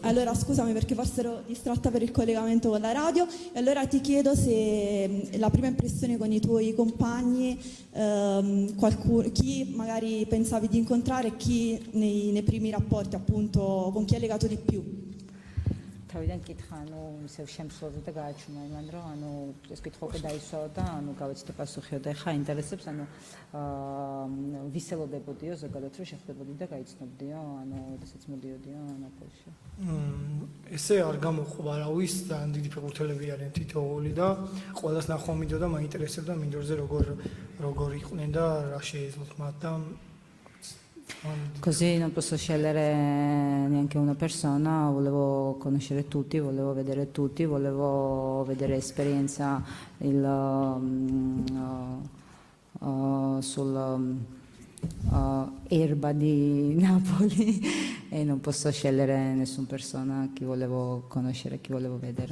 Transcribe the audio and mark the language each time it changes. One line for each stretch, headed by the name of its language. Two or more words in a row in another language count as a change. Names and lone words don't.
Italian: Allora scusami perché forse ero distratta per il collegamento con la radio e allora ti chiedo se la prima impressione con i tuoi compagni, chi magari pensavi di incontrare, chi nei primi rapporti appunto con chi hai legato di più.
Georgian: თავიდან კითხა, ისევ შემსვლელზე და გააჩვენა იმან, რომ ეს კითხვა უკვე დაისვა და გავეცდე პასუხიო და ეხა ინტერესებს, ვის ელოდებოდიო ზოგადად რომ შეხვდებოდი და გაიცნობდიო, როდესაც მოდიოდიო ნაპოლში. ესე არ გამოხვა არავის და დიდი ფეხბურთელები არიან თითოეული და ყველას ნახვა მინდოდა, მაინტერესებდა მინდორზე როგორ იყვნენ და რა შეეძლოთ მათ და
Italian: Così non posso scegliere neanche una persona, volevo conoscere tutti, volevo vedere tutti, volevo vedere esperienza sull'erba di Napoli e non posso scegliere nessuna persona chi volevo conoscere, chi volevo vedere.